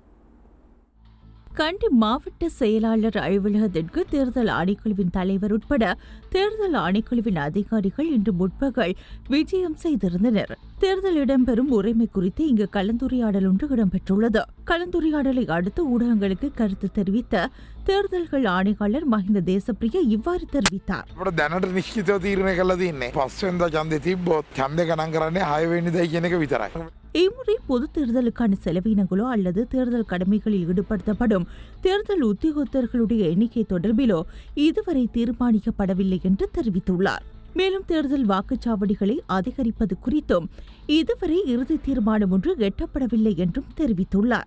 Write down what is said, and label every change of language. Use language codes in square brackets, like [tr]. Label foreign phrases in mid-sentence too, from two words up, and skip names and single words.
[ta] கண்டி மாவட்ட செயலாளர் அலுவலகத்திற்கு தேர்தல் ஆணைக்குழுவின் தலைவர் உட்பட தேர்தல் ஆணைக்குழுவின் அதிகாரிகள் இன்று முற்பகல் விஜயம் செய்திருந்தனர். தேர்தல் இடம்பெறும் முறைமை குறித்து இங்கு கலந்துரையாடல் ஒன்று இடம்பெற்றுள்ளது. கலந்துரையாடலை அடுத்து ஊடகங்களுக்கு கருத்து தெரிவித்த தேர்தல்கள் ஆணையாளர் மஹிந்த தேசப்பிரிய இவ்வாறு தெரிவித்தார். [si] අපට දැනට නිශ්චිතව තීරණය කරලා තින්නේ පස්වෙනිදා ඡන්දේ තිබ්බොත් ඡන්දේ ගණන් කරන්නේ 6 වෙනිදායි කියන එක විතරයි. [ta] இம்முறை பொது தேர்தலுக்கான செலவினங்களோ அல்லது தேர்தல் கடமைகளில் ஈடுபடுத்தப்படும் தேர்தல் உத்தியோகத்தர்களுடைய எண்ணிக்கை தொடர்பிலோ இதுவரை தீர்மானிக்கப்படவில்லை என்று தெரிவித்துள்ளார். மேலும் தேர்தல் வாக்குச்சாவடிகளை அதிகரிப்பது குறித்தும் இதுவரை இறுதி தீர்மானம் ஒன்று எட்டப்படவில்லை என்றும் தெரிவித்துள்ளார்.